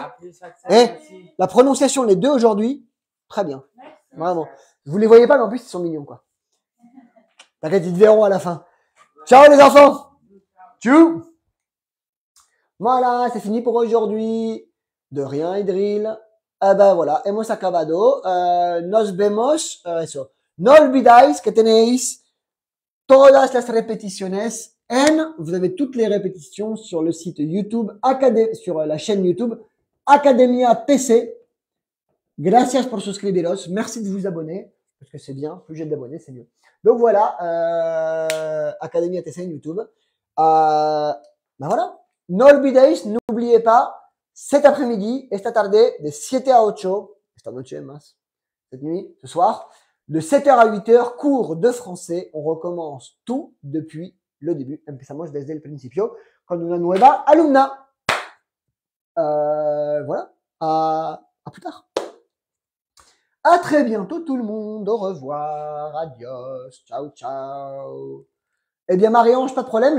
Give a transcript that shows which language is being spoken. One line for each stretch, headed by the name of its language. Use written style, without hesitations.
French: À plus, Axel, Eh, merci. la prononciation, les deux aujourd'hui, très bien. Merci. Vraiment. Vous les voyez pas, mais en plus, ils sont mignons, quoi. T'inquiète, ils te verront à la fin. Ciao les enfants. Tchou. Voilà, c'est fini pour aujourd'hui. De rien, Idril. Ben voilà,
Spanish: hemos acabado. Nos vemos. Eso. No olvidáis que tenéis todas las repeticiones
French: vous avez toutes les répétitions sur le site YouTube, sur la chaîne YouTube Academia TC.
Spanish: Gracias por suscribiros.
French: Merci de vous abonner. parce que c'est bien, plus j'ai d'abonnés, c'est mieux. Donc voilà, Académie ATCN YouTube. Ben voilà,
Spanish: no olvidéis,
French: n'oubliez pas, cet après-midi,
Spanish: esta tarde,
French: de 7 à 8,
Spanish: esta noche más,
French: cette nuit, ce soir, de 7h à 8h, cours de français. On recommence tout depuis le début.
Spanish: Empezamos desde el principio con una nueva alumna.
French: Voilà, à plus tard. À très bientôt tout le monde. Au revoir. Adios. Ciao, ciao. Eh bien, Marie-Ange, pas de problème.